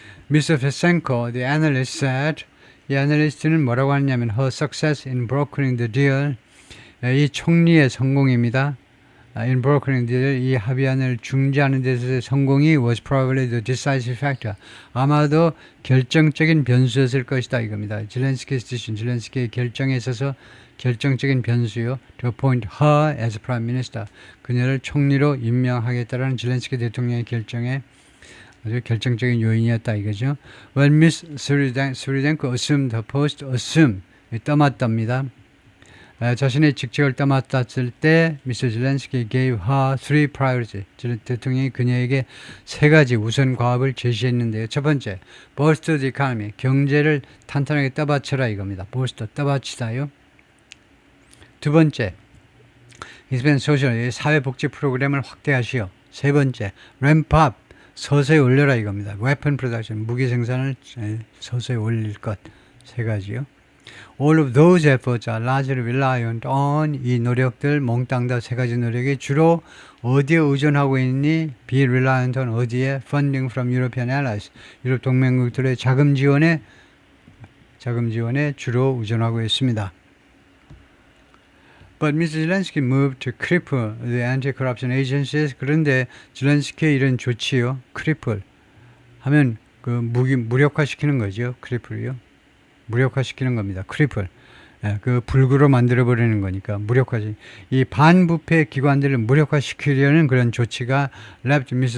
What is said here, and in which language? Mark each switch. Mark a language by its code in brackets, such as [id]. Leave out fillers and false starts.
[en] Mr. Fesenko, the analyst said, [ko] 이 애널리스트는 뭐라고 하냐면 [en] her success in brokering the deal [ko] 이 총리의 성공입니다. [en] In brokering the deal [ko] 이 합의안을 중재하는 데서의 성공이 [en] was probably the decisive factor. [ko] 아마도 결정적인 변수였을 것이다 이겁니다. 젤렌스키의 결정에 있어서 결정적인 변수요. [en] To appoint her as prime minister. [ko] 그녀를 총리로 임명하겠다라는 젤렌스키 대통령의 결정에 아주 결정적인 요인이었다 이거죠. [en] When Ms. Sviridenko assumed her post, [ko] 떠맡답니다. 자신의 직책을 떠맡았을 때 Mr. [en] Zelensky gave her three priorities. [ko] 대통령이 그녀에게 세 가지 우선 과업을 제시했는데요. 첫 번째, [en] bolster the economy. [ko] 경제를 탄탄하게 떠받쳐라 이겁니다. bolster, 떠받치다요. 두 번째, [en] expand social, [ko] 사회복지 프로그램을 확대하시오. 세 번째, [en] ramp up. [ko] 서서히 올려라 이겁니다. [en] weapon production, [ko] 무기 생산을 서서히 올릴 것. 세 가지요. [en] All of those efforts are largely reliant on [ko] 이 노력들 몽땅 다 세 가지 노력이 주로 어디에 의존하고 있니? [en] Be reliant on [ko] 어디에? [en] Funding from European allies. [ko] 유럽 동맹국들의 자금 지원에 주로 의존하고 있습니다. [en] But Mr. Zelensky moved to cripple the anti-corruption agencies. [ko] 그런데 zelensky의 이런 조치요, cripple 하면 그 무력화시키는 거죠. cripple요, 무력화시키는 겁니다. cripple, 그 불구로 만들어 버리는 거니까 무력화지. 이 반부패 기관들을 무력화시키려는 그런 조치가 [en] left Mr.